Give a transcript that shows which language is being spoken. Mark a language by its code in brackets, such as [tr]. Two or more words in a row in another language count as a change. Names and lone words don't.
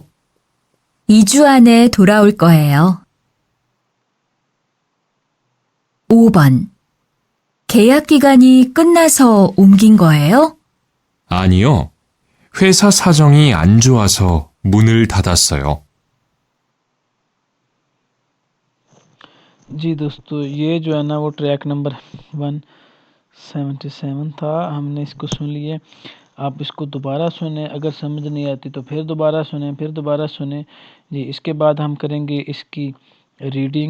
[ko] 2주 안에 돌아올 거예요. 5번 계약 기간이 끝나서 옮긴 거예요? 아니요. 회사 사정이 안 좋아서 문을 닫았어요. [ur] جی دوستو یہ جو ہے نا وہ [en] track number [ur] 177 تھا، ہم نے اس کو سن لیے. آپ اس کو دوبارہ سنیں، اگر سمجھ نہیں آتی تو پھر دوبارہ سنیں، پھر دوبارہ سنیں. جی اس کے بعد ہم کریں گے اس کی ریڈنگ.